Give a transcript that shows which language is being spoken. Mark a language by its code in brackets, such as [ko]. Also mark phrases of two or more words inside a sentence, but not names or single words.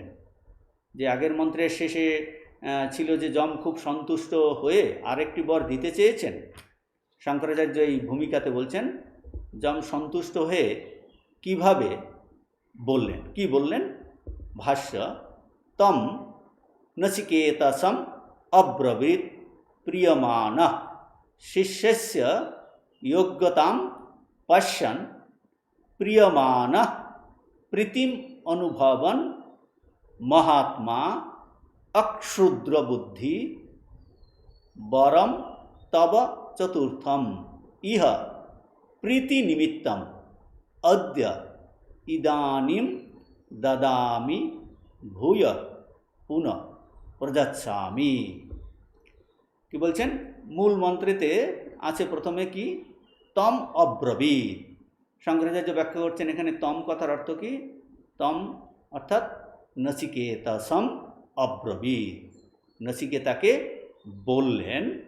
[bn] যে আগের মন্ত্রের শেষে ছিল যে যম খুব সন্তুষ্ট হয়ে আরেকটি বর দিতে চেয়েছেন, শঙ্করাচার্য এই ভূমিকাতে বলছেন যম সন্তুষ্ট হয়ে কিভাবে বললেন। কি বললেন? [sa] ভাষ্য তম नचिकेतसम् अब्रवीत् प्रियमाणः शिष्यस्य योग्यतां पश्यन् प्रियमाणः प्रीतिम् अनुभवन् महात्मा अक्षुद्रबुद्धि वरम तव चतुर्थम इह प्रीतिनिमित्तम् अद्य इदानीं ददामि भूय पुनः प्रजाच्छामि। [bn] কি বলছেন, মূল মন্ত্রেতে আছে প্রথমে কি [sa] তম অব্রবীত। [bn] শঙ্করাচার্য ব্যাখ্যা করছেন এখানে তম কথার অর্থ কি, তম অর্থাৎ [sa] নচিকেতসম অব্রবীত, [bn] নচিকেতাকে বললেন।